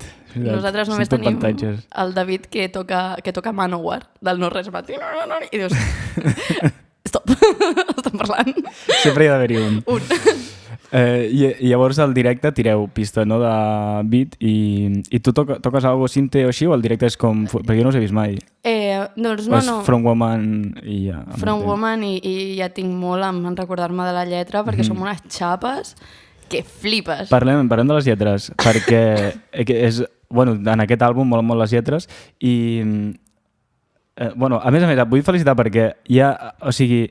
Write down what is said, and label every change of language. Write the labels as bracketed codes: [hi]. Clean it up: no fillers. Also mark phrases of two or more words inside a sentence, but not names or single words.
[ca] Nosaltres només tenim el David que toca Manowar, del No Res Bat. I dius... Stop, estem parlant. Sempre hi ha d'haver-hi un. I llavors al directe tireu pista, no, de beat i tu toques algo sinte o així o el directe és com... Perquè jo no us he vist mai. Doncs no. From Woman i ja. From Woman i ja tinc molt en recordar-me de la lletra perquè som unes xapes que flipes. Parlem de les lletres perquè és... Bueno, en aquest àlbum molen molt les lletres i... a més, et vull felicitar perquè hi ha... O sigui...